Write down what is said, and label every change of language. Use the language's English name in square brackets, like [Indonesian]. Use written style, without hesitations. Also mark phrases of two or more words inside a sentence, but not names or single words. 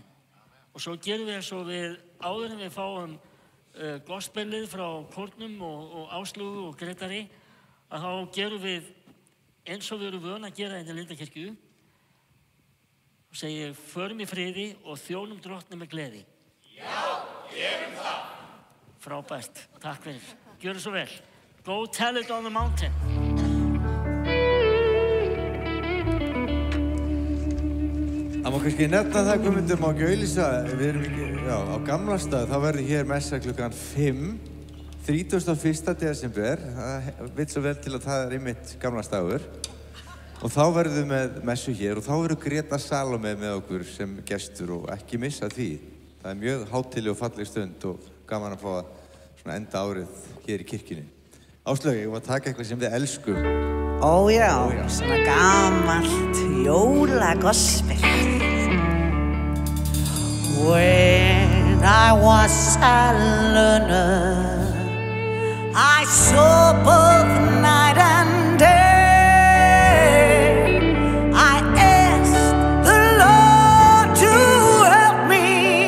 [Icelandic] Og svo gerum við eins og við áður en við fáum gospelið frá kórnum og Áslaugu og Grétari, að þá gerum við eins og við erum vön að gera í Lindakirkju og segja förum í friði og þjónum Drottni með gleði. Já, gerum það. Frábært, takk fyrir. Gjörðu svo vel. [English] Go tell it on the mountain. [Icelandic] Það má kannski nefna það, Guðmundur, má ekki auglýsa, við erum ekki, á Gamlastað, þá verður hér messa klukkan 5, 31. desember, það vill svo vel til að það einmitt Gamlastaður. Og þá verðum við með messu hér og þá verður Greta Salome með okkur sem gestur og ekki missa því. Það mjög hátíðleg og falleg stund og gaman að fá að enda árið hér í kirkjunni. Áslaug, ég var að taka eitthvað sem við elskum. Ó já, svona gamalt jólagospel. [English] When I was a learner, I saw both night and day. I asked the Lord to help me